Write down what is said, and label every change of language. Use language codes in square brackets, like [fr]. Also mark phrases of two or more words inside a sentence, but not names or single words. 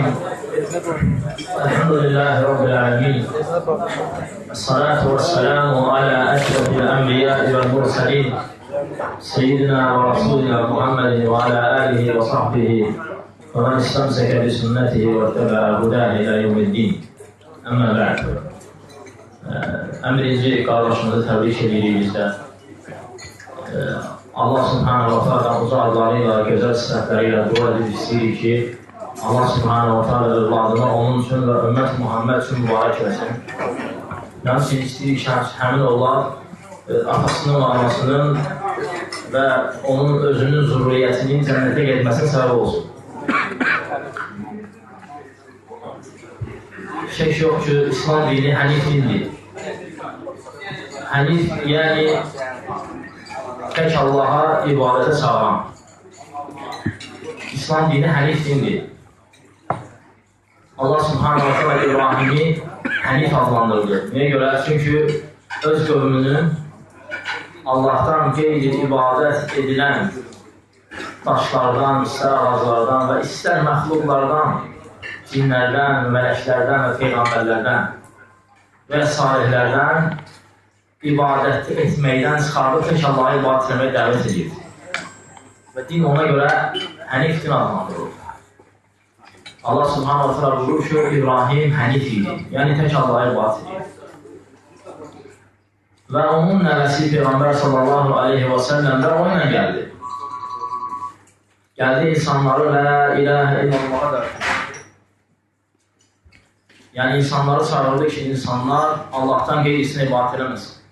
[ar] الحمد لله رب العالمين، الصلاة والسلام على أشرف الأنبياء والمرسلين سيدنا ورسولنا محمد وعلى آله وصحبه ومن استمسك بسنته واتبع هداه إلى يوم الدين. أما بعد. [az] Əmrinci qardaşımızı təbrik edirik bizdə. [ar] الله سبحانه وتعالى [az] uca adlarıyla, gözəl sifətləriylə dua edib istəyirik ki, [ar] الله سبحانه وتعالى [az] övladını onun üçün və ümmət Muhammed üçün mübarək eləsin. Həmçinin istəyirik ki, həmin oğlan atasının, anasının və onun özünün zürriyyətinin cənnətə getməsinin səbəb olsun. Şək yox ki, İslam dini hənif dindir. Hənif, yəni tək Allaha ibadətə çağıran. İslam dini hənif dindir. [ar] الله سبحانه وتعالى [az] İbrahimi hənif adlandırdı. Niyə görə? Çünki öz qövmünün Allahdan qeyri ibadət edilən daşlardan, istər ağaclardan və istər məxluqlardan, cinlərdən, mələklərdən və peyğəmbərlərdən və salihlərdən ibadət etməkdən çıxardıb tək Allah'a ibadət etməyə dəvət edir. Və din ona görə hənif din adlandırılır. [ar] الله سبحانه وتعالى [az] buyurur ki, İbrahim hənif idi, yəni tək Allah'a ibadət edir. Və onun nəvəsi Peyğəmbər [ar] صلى الله عليه وسلم [az] də o ilə gəldi. Gəldi insanları [ar] لا إله إلا الله [az] da. Yəni insanları çağırdı ki, insanlar Allah'tan qeyrisinə ibadət eləməsin.